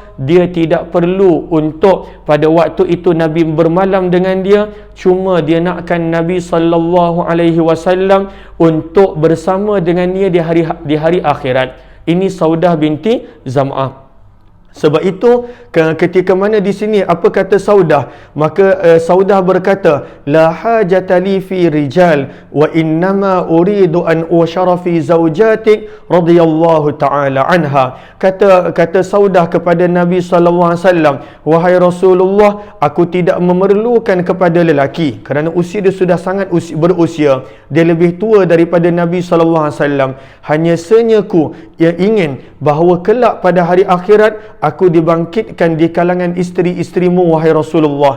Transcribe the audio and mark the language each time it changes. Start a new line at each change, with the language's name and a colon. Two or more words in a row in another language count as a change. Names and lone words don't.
Malay: Dia tidak perlu untuk pada waktu itu Nabi bermalam dengan dia, cuma dia nakkan Nabi SAW untuk bersama dengan dia di hari akhirat. Ini Saudah binti Zam'ah. Sebab itu ketika mana di sini apa kata Saudah, maka Saudah berkata,
Arabic: لا حاجة لي في الرجال وإنما أريد أن أحشر في أزواجك رضي الله تعالى عنها.
Malay: Kata Saudah kepada Nabi SAW, wahai Rasulullah, aku tidak memerlukan kepada lelaki kerana usia dia sudah sangat berusia, dia lebih tua daripada Nabi SAW. Hanya senyaku yang ingin bahawa kelak pada hari akhirat aku dibangkitkan di kalangan isteri-isterimu wahai Rasulullah.